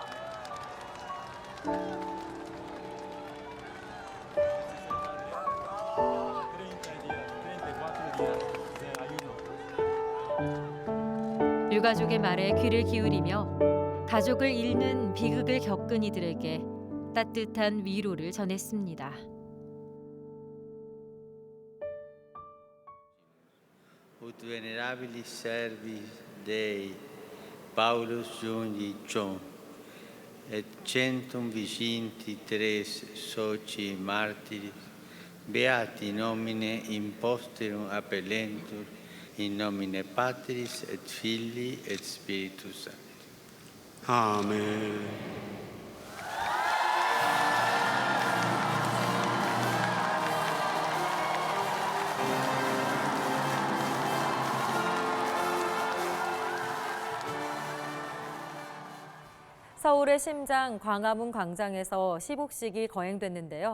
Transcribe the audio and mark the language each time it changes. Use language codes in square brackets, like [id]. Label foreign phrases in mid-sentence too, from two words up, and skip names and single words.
[ko] 유가족의 말에 귀를 기울이며 가족을 잃는 비극을 겪은 이들에게 따뜻한 위로를 전했습니다. [la] Ut venerabilis servis Dei Paulus Jungi Chon et centum viginti tres soci martiris beati nomine imposterum appellentur in nomine Patris et Filii et Spiritus Sancti. [ko] 아멘. 서울의 심장 광화문 광장에서 시복식이 거행됐는데요.